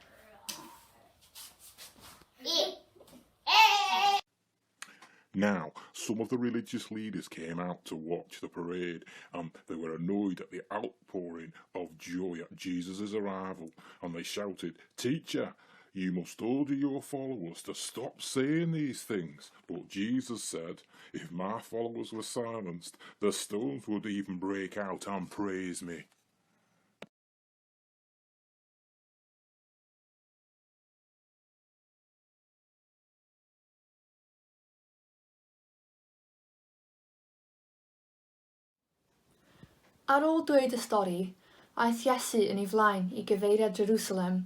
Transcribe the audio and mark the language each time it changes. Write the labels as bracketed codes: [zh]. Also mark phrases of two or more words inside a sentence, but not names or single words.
[en] Now, some of the religious leaders came out to watch the parade, and they were annoyed at the outpouring of joy at Jesus' arrival, and they shouted, "Teacher, you must order your followers to stop saying these things." But Jesus said, "If my followers were silenced, the stones would even break out and praise me." [cy] Ar ôl dweud y stori, aeth Iesu yn ei flaen i gyfeiriad Jerusalem.